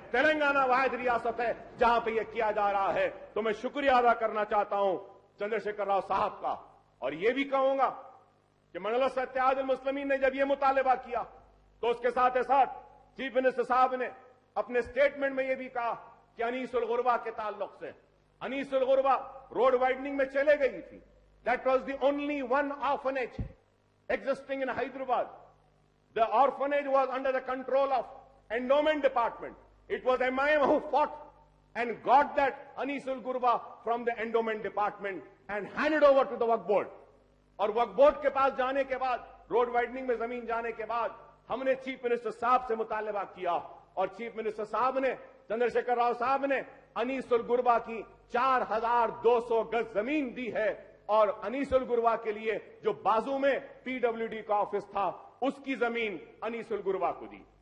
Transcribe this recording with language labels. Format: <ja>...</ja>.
<hi>तेलंगाना वाहिद रियासत है जहां पे यह किया जा रहा है। तो मैं शुक्रिया अदा करना चाहता हूं चंद्रशेखर राव साहब का, और यह भी कहूंगा कि मजलिस इत्तेहादुल मुस्लिमीन ने जब यह मुतालबा किया तो उसके साथ ही साथ चीफ मिनिस्टर साहब ने अपने स्टेटमेंट में यह भी कहा कि अनीसुल गुरबा के ताल्लुक से, अनीसुल गुरबा रोड वाइडनिंग में चले गई थी।</hi> <en>That was the only one orphanage existing in Hyderabad. The orphanage was under the control of endowment department. It was MIM who fought and got that Anisul Gurba from the endowment department and handed over to the Waqf board.</en> <hi>और वक्फ board के पास जाने के बाद, road widening में जमीन जाने के बाद, हमने चीफ मिनिस्टर साहब से मुतालबा किया, और चीफ मिनिस्टर साहब ने, चंद्रशेखर राव साहब ने अनीसुल गुरबा की 4200 गज जमीन दी है, और अनीसुल गुरबा के लिए जो बाजू में PWD का ऑफिस था उसकी जमीन अनीसुल गुरबा को दी।</hi>